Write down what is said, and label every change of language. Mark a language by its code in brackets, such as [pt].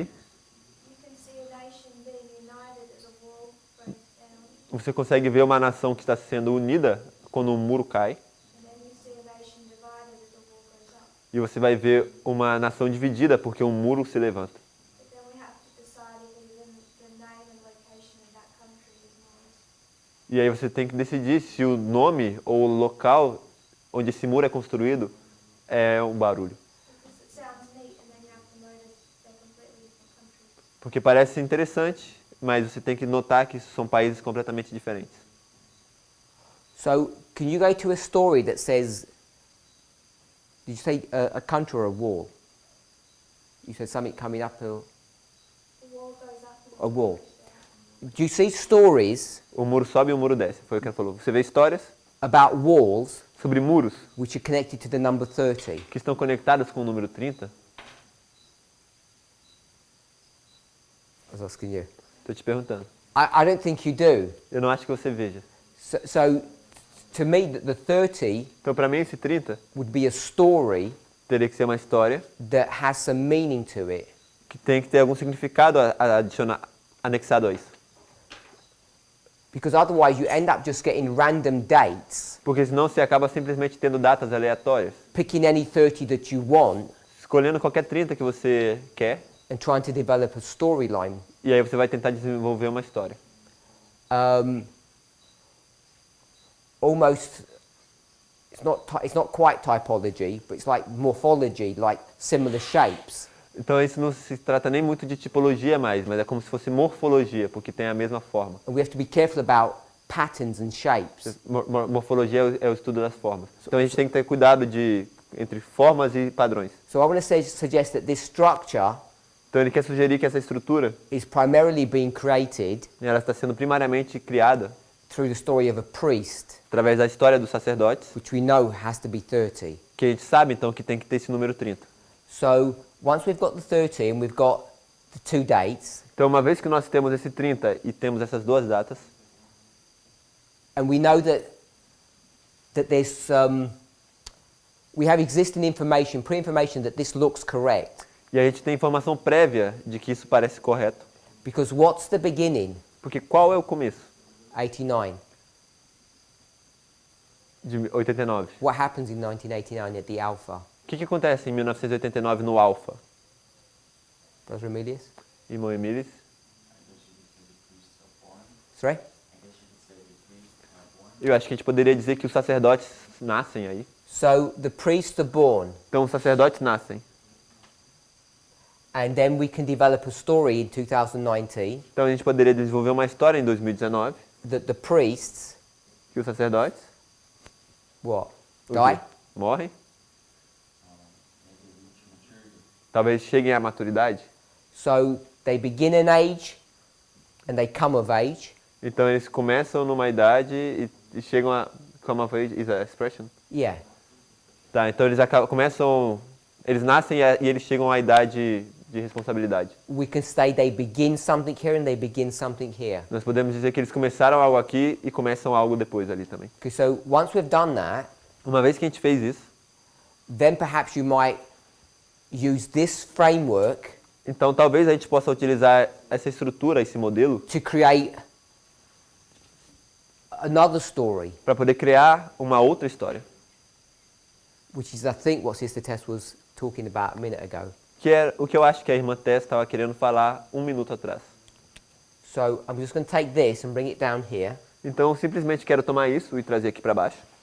[en] you can see a nation being united as a wall breaks down, [pt] você consegue ver uma nação que está sendo unida quando um muro cai. [en] and then you see a nation divided as a wall goes up. [pt] E você vai ver uma nação dividida porque um muro se levanta. [en] But then we have to decide if even the name and location of that country is noise. [pt] E aí você tem que decidir se o nome ou o local onde esse muro é construído é um barulho. [en] Because it sounds neat, and then you have to notice they're completely different countries. [pt] Porque parece interessante, mas você tem que notar que são países completamente diferentes. [en] So can you go to a story that says, did you say a country or a wall? You said something coming up The wall goes up and a wall. goes down. Do you see stories [pt] O muro sobe e o muro desce, foi o que ela falou. Você vê histórias [en] about walls [pt] sobre muros [en] which are connected to the number 30? [pt] que estão conectadas com o número 30. [en] I was asking you. [pt] Estou te perguntando. [en] I don't think you do. [pt] Eu não acho que você veja. [en] So to me, the 30 [pt] Então, para mim, esse 30 [en] would be a story [pt] teria que ser uma história [en] that has some meaning to it. [pt] que tem que ter algum significado anexado a isso. [en] Because otherwise you end up just getting random dates, [pt] Porque senão você acaba simplesmente tendo datas aleatórias, [en] picking any 30 that you want [pt] escolhendo qualquer 30 que você quer, [en] and trying to develop a storyline. [pt] e aí você vai tentar desenvolver uma história. [en] Almost, it's not quite typology, but it's like morphology, like similar shapes. [pt] Então isso não se trata nem muito de tipologia mais, mas é como se fosse morfologia, porque tem a mesma forma. [en] And we have to be careful about patterns and shapes. [pt] Morfologia é o estudo das formas. Então a gente tem que ter cuidado entre formas e padrões. [en] So I want to suggest that this structure [pt] Então ele quer sugerir que essa estrutura, [en] is primarily being created [pt] ela está sendo primariamente criada [en] through the story of a priest, [pt] através da história dos sacerdotes, [en] which we know has to be 30. [pt] que a gente sabe então que tem que ter esse número 30. [en] So once we've got the 30 and we've got the 2 dates, [pt] Então uma vez que nós temos esse 30 e temos essas duas datas, [en] and we know that there's we have existing information, pre-information that this looks correct, [pt] e a gente tem informação prévia de que isso parece correto, [en] because what's the beginning? [pt] porque qual é o começo [en] 89. [pt] de 89? [en] What happens in 1989 at the Alpha? [pt] O que acontece em 1989 no Alpha? [en] Brother Emilius? [pt] Irmão Emilis? [en] Sorry? [pt] Eu acho que a gente poderia dizer que os sacerdotes nascem aí. [en] So the priests are born, [pt] Então os sacerdotes nascem. [en] And then we can develop a story in 2019 [pt] Então a gente poderia desenvolver uma história em 2019 [en] that the priests, [pt] que os sacerdotes [en] what? [pt] o [en] Die? [pt] quê? Morrem. Talvez cheguem à maturidade. [en] So they begin an age and they come of age. [pt] Então eles começam numa idade e chegam a [en] come of age is a expression. Yeah. [pt] Tá, então eles começam, eles nascem e eles chegam à idade de responsabilidade. [en] We can say they begin something here and they begin something here. [pt] Nós podemos dizer que eles começaram algo aqui e começam algo depois ali também. [en] Okay, so once we've done that, [pt] Uma vez que a gente fez isso, [en] then perhaps you might use this framework [pt] então talvez a gente possa utilizar essa estrutura, esse modelo, [en] to create another story, [pt] para poder criar uma outra história. [en] which is I think what Sister Tess was talking about a minute ago. [pt] Que é o que eu acho que a irmã Tess estava querendo falar 1 minuto atrás. [en] So I'm just going to take this and bring it down here. [pt] Então eu simplesmente quero tomar isso e trazer aqui para baixo.